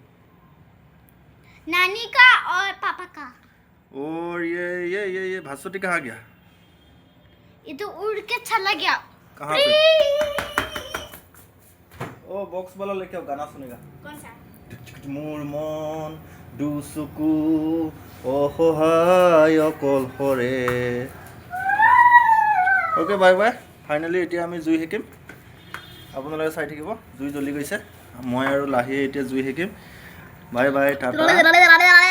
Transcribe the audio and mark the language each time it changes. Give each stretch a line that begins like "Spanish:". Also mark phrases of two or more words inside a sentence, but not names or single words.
Hindi: नानी का और पापा का और ये भासुटी कहाँ गया ये तो उड़ के चला गया कहाँ पे ओ बॉक्स वाला लेके आओ गाना सुनेगा कौन सा
Assamese: মোৰ মন দুচকু অসহায় অকলশৰে
English: okay bye bye
Assamese: ফাইনেলি এতিয়া আমি জুই সেকিম আপোনালোকে চাই থাকিব জুই জ্বলি গৈছে মই আৰু লাহিয়ে এতিয়া জুই সেকিম
English: bye bye tata